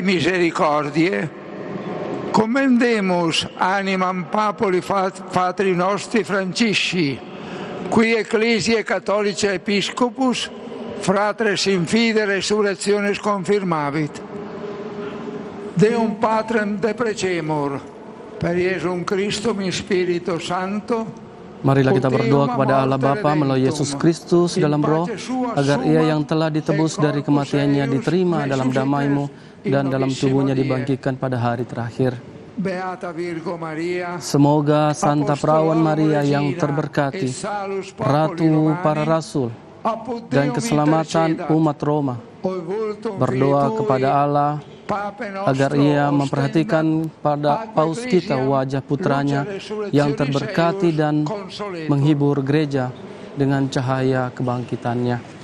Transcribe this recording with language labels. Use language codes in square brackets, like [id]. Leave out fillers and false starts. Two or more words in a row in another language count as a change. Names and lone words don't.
[la] misericordie, commendemus animam Papoli Patri nostri Francisci, qui Ecclesiae Catholicae Episcopus, fratres in fide resurrectiones confirmavit. Deum Patrem deprecemur, per Iesum Christum in Spiritu Sancto. [id] Marilah kita berdoa kepada Allah Bapa melalui Yesus Kristus dalam Roh, agar Ia yang telah ditebus dari kematiannya diterima dalam damai-Mu dan dalam tubuhnya dibangkitkan pada hari terakhir. Semoga Santa Perawan Maria yang terberkati, Ratu para Rasul, dan keselamatan umat Roma, berdoa kepada Allah agar Ia memperhatikan pada paus kita wajah putranya yang terberkati dan menghibur gereja dengan cahaya kebangkitannya.